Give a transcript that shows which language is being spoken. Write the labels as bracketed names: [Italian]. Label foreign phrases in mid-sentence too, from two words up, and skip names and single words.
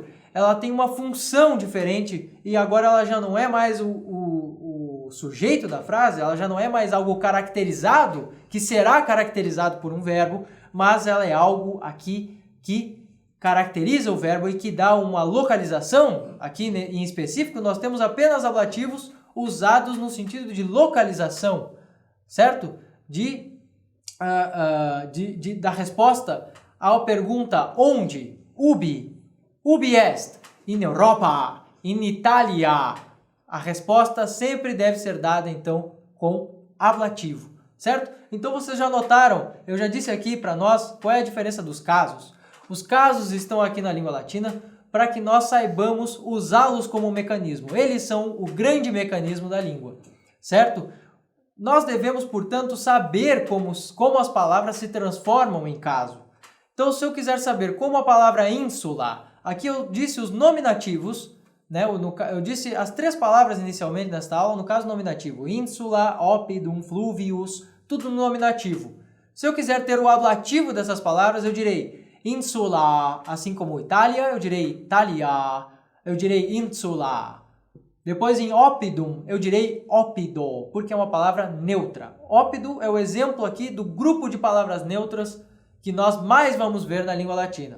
[Portuguese] Ela tem uma função diferente e agora ela já não é mais o sujeito da frase, ela já não é mais algo caracterizado, que será caracterizado por um verbo, mas ela é algo aqui que caracteriza o verbo e que dá uma localização. Aqui em específico nós temos apenas ablativos usados no sentido de localização, certo? Da resposta à pergunta onde, [Latin] ubi est, in Europa, in Italia. [Portuguese] A resposta sempre deve ser dada, então, com ablativo, certo? Então, vocês já notaram, eu já disse aqui para nós qual é a diferença dos casos. Os casos estão aqui na língua latina para que nós saibamos usá-los como mecanismo. Eles são o grande mecanismo da língua, certo? Nós devemos, portanto, saber como as palavras se transformam em caso. Então, se eu quiser saber como a palavra ínsula, aqui eu disse os nominativos, né? Eu disse as três palavras inicialmente nesta aula, no caso nominativo, [Latin] ínsula, oppidum, fluvius, [Portuguese] tudo no nominativo. Se eu quiser ter o ablativo dessas palavras, eu direi ínsula, assim como Itália, eu direi Italia. eu direi insula. Depois em oppidum, eu direi oppido, porque é uma palavra neutra. Oppido é o exemplo aqui do grupo de palavras neutras que nós mais vamos ver na língua latina.